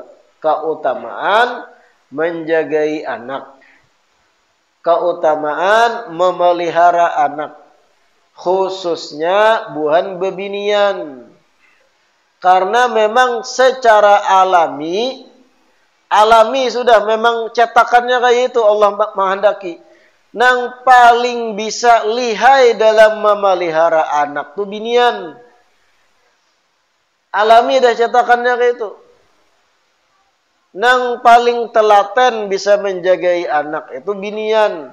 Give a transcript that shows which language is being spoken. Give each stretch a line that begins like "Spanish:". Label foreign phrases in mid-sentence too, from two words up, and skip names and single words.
Indonesian: Keutamaan menjagai anak. Keutamaan memelihara anak.
Banjar: Khususnya buhan bebinian.
Indonesian: Karena memang secara alami sudah memang cetakannya kayak itu Allah menghendaki.
Banjar: Nang paling bisa lihai dalam memelihara anak tuh binian. Alami dah cetakannya kayak itu. Nang paling telaten bisa menjagai anak itu binian.